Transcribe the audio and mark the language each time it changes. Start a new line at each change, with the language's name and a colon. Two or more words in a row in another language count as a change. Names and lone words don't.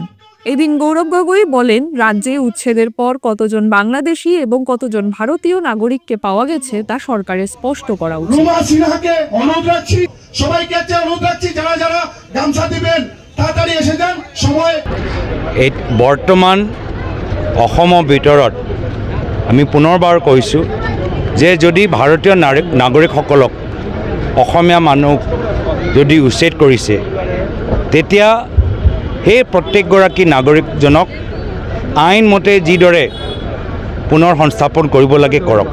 Bangla: এদিন গৌরব গগৈ বলেন, রাজ্যে উচ্ছেদের পর কতজন বাংলাদেশি এবং কতজন ভারতীয় নাগরিককে পাওয়া গেছে তা সরকারের স্পষ্ট করা উচিত।
Assamese: বর্তমান অসমৰ ভিতৰত আমি পুনৰবাৰ কৈছোঁ যে যদি ভাৰতীয় নাগৰিকসকলক অসমীয়া মানুহ যদি উচ্ছেদ কৰিছে, তেতিয়া সেই প্ৰত্যেকগৰাকী নাগৰিকজনক আইনমতে যিদৰে পুনৰ সংস্থাপন কৰিব লাগে কৰক।